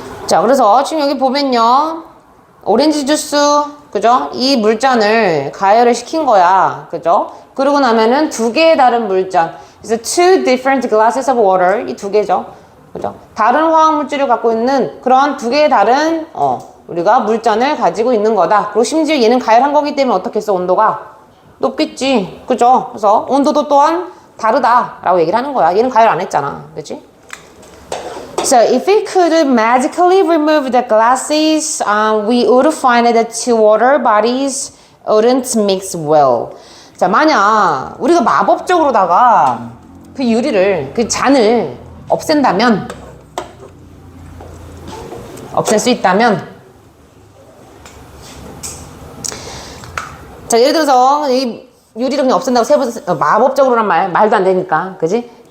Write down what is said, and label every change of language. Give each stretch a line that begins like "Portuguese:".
Korean: 자, 그래서 지금 여기 보면요. 오렌지 주스, 그죠? 이 물잔을 가열을 시킨 거야. 그죠? 그러고 나면은 두 개의 다른 물잔.
English: 그래서 two different glasses of water.
Korean: 이 두 개죠. 그죠? 다른 화학 물질을 갖고 있는 그런 두 개의 다른, 우리가 물잔을 가지고 있는 거다. 그리고 심지어 얘는 가열한 거기 때문에 어떻겠어? 온도가 높겠지. 그죠? 그래서 온도도 또한 다르다라고 얘기를 하는 거야. 얘는 가열 안 했잖아. 그치?
English: So if we could magically remove the glasses, we would find that the two water bodies wouldn't mix well.
Korean: 자, 만약 우리가 마법적으로다가 그 유리를, 그 잔을 없앤다면, 없앨 수 있다면, 자, 예를 들어서 이 유리를 그냥 없앤다고 마법적으로란 말도 안 되니까, 그지?